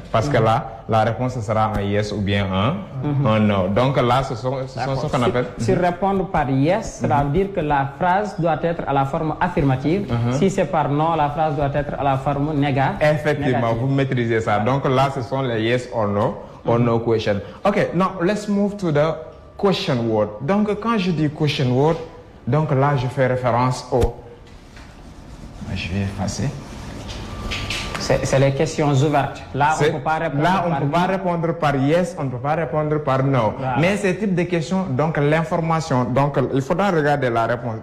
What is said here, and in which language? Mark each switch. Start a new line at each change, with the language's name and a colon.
French: Parce que là, la réponse sera un yes ou bien un no. Donc là, ce sont ce qu'on appelle... Si répondre par yes, cela veut dire que la phrase doit être à la forme affirmative. Si c'est par non, la phrase doit être à la forme négative. Effectivement, vous maîtrisez ça. Donc là, ce sont les yes or no question.
English: Ok, now let's move to the question word.
French: Donc quand je dis question word, donc là, je fais référence au... Je vais effacer. C'est les questions ouvertes. Là, on ne peut pas répondre par yes, on ne peut pas répondre par no. Voilà. Mais ce type de questions, donc l'information, donc il faudra regarder la réponse.